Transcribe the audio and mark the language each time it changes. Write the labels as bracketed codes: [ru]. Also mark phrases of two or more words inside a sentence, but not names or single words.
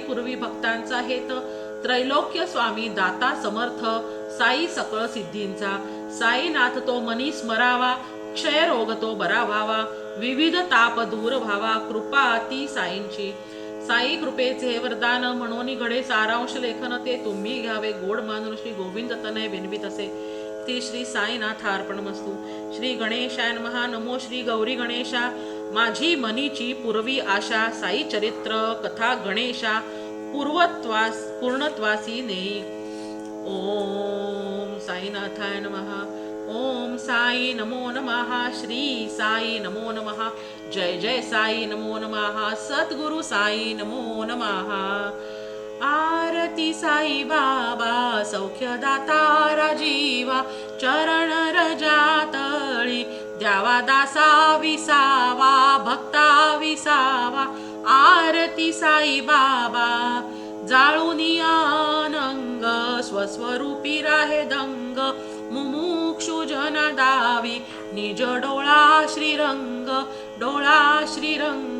[mr] पूर्वी भक्तांचा हेत, त्रैलोक्य स्वामी दाता समर्थ, साई सकळ सिद्धींचा, साईनाथ तो मनी स्मरावा, क्षय रोग तो बरा व्हावा, विविध ताप दूर व्हावा, कृपा ती साईंची, साई कृपेचे वरदान, म्हणून घडे सारांश लेखन, ते तुम्ही घ्यावे गोड मानून, श्री गोविंद तनय विनवित असे, ती श्री साईनाथ अर्पणमस्तु. [sa] श्री गणेशाय नमः. [mr] नमो श्री गौरी गणेशा, माझी मनीची पूर्वी आशा, साई चरित्र कथा गणेशा, पूर्णत्वासी नेई. [sa] ओम साईनाथाय नमः. ओम साई नमो नमः. श्री साई नमो नमः. जय जय साई नमो नमः. सद्गुरु साई नमो नमः. [mr] आरती साई बाबा सौख्यदाता राजीवा, चरण रजातळी द्यावा दासा विसावा, भक्ता विसावा. आरती साई बाबा जाळूनी आनंग, स्वस्वरूपी राहे दंग, मुमुक्षु जन दावी निज डोळा श्रीरंग, डोळा श्रीरंग.